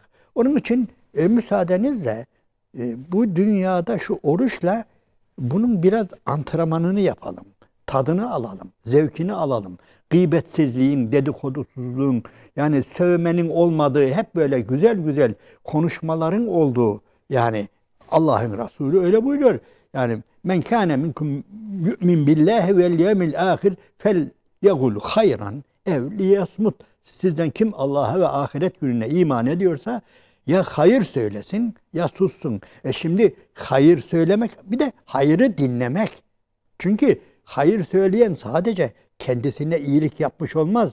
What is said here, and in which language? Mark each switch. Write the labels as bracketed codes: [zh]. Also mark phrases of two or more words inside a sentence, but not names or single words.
[tr] Onun için müsaadenizle bu dünyada şu oruçla bunun biraz antrenmanını yapalım. Tadını alalım, zevkini alalım. Gıybetsizliğin, dedikodusuzluğun, yani sövmenin olmadığı, hep böyle güzel güzel konuşmaların olduğu, yani Allah'ın Resulü öyle buyuruyor. [ar] Yani من كان منكم يؤمن بالله واليوم الآخر فليقل خيرا أو ليصمت. [tr] Sizden kim Allah'a ve ahiret gününe iman ediyorsa ya hayır söylesin ya sussun. Şimdi hayır söylemek bir de hayrı dinlemek. Çünkü hayır söyleyen sadece kendisine iyilik yapmış olmaz.